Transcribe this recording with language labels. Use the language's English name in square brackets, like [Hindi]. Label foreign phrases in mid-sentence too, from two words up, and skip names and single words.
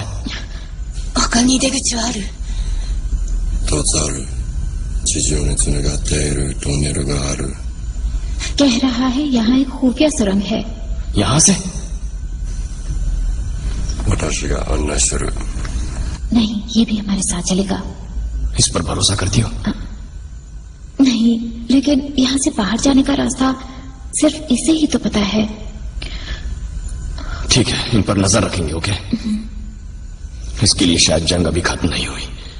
[Japanese] 他に出口はある？一つある。地上につながっているトンネルがある。 [Hindi] कह रहा है यहाँ एक खुफिया सुरंग है। यहां से? [Japanese] 私が案内する。 [Hindi] नहीं, ये भी हमारे साथ चलेगा। इस पर भरोसा करती हो? नहीं, लेकिन यहाँ से बाहर जाने का रास्ता सिर्फ इसे ही तो पता है। ठीक है, इन पर नजर रखेंगे। ओके? इसके लिए शायद जंग अभी खत्म नहीं हुई।